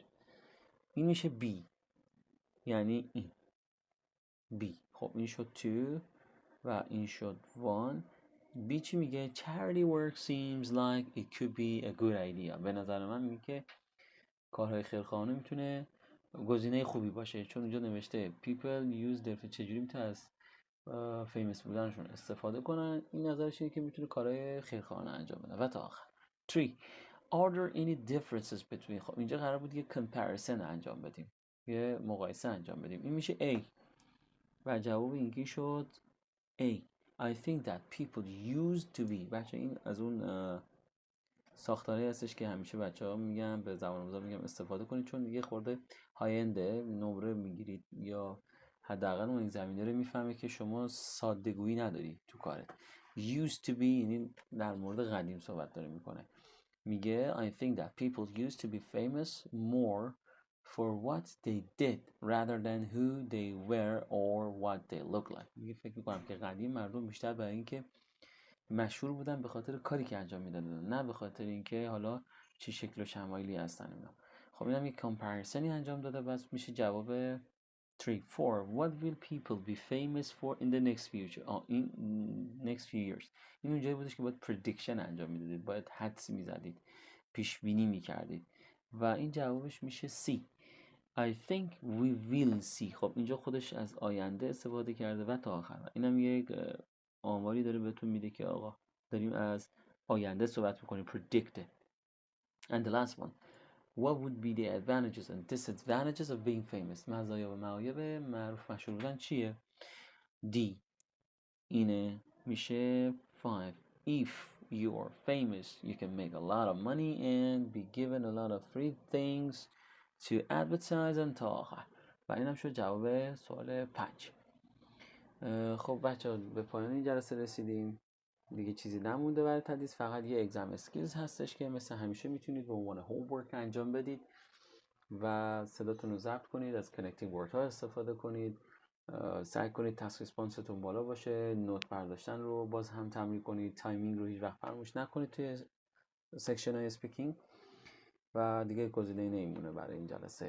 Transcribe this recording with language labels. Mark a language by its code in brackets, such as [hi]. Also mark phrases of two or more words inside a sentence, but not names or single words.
[fa] این میشه B. یعنی این B. خب این شد 2 و این شد 1. B چی میگه؟ [en] Charity work seems like it could be a good idea. [fa] به نظر من میگه که کارهای خیرخواهانه میتونه گزینه خوبی باشه، چون اونجا نوشته [en] people use their. [fa] چجوری میتونه از فیمس بودنشون استفاده کنن؟ این نظرش اینه که میتونه کارهای خیرخواهانه انجام بده. و تا آخر 3. [en] Are there any differences between. [fa] خب اینجا قرار بود یه comparison انجام بدیم، یه مقایسه انجام بدیم. این میشه A و جواب اینکی شد A. [en] I think that people used to be. [fa] بچه این از اون ساختاری هستش که همیشه بچه‌ها میگن به زبان آموزا میگم استفاده کنید، چون دیگه خورده های انده نمره میگیرید یا حداقل اون اگزمینر میفهمه که شما ساده‌گویی نداری تو کارت. [en] used to be [fa] یعنی در مورد قدیم صحبت داره میکنه. [en] میگه I think that people used to be famous more for what they did rather than who they were or what they look like. [fa] میگه فکر میکنم که قدیم مردم بیشتر برای اینکه مشهور بودن به خاطر کاری که انجام میدادن، نه به خاطر اینکه حالا چه شکل و شمایلی هستن اینا. خب اینم یک کامپریسنی انجام داده. بس میشه جواب 3. 4. [en] What will people be famous for in the next future? این next few years. [fa] این اونجایی بودش که باید prediction انجام میدادید، باید حدس میزدید، پیش بینی میکردید و این جوابش میشه C. [en] I think we will see. [fa] خب اینجا خودش از آینده استفاده کرده و تا آخر. اینم یک آماری داره بهتون میده که آقا داریم از آینده صحبت میکنیم، predicted. [en] And the last one. What would be the advantages and disadvantages of being famous? [fa] مزایا و معایب معروف مشهور بودن چیه؟ D. اینه میشه 5. [en] If you're famous, you can make a lot of money and be given a lot of free things to advertise and [fa] تا آخر. و اینم شد جواب سوال 5. خب بچه ها به پایان این جلسه رسیدیم. دیگه چیزی نمونده برای تدریس، فقط یه [en] exam skills [fa] هستش که مثل همیشه میتونید به عنوان هومورک انجام بدید و صداتون رو ضبط کنید، از [en] connecting word [fa] ها استفاده کنید، سعی کنید تاسک ریسپانستون بالا باشه، نوت برداشتن رو باز هم تمرین کنید، تایمینگ رو هیچ وقت فراموش نکنید توی سکشن های اسپیکینگ و دیگه گزینه نمیمونه برای این جلسه.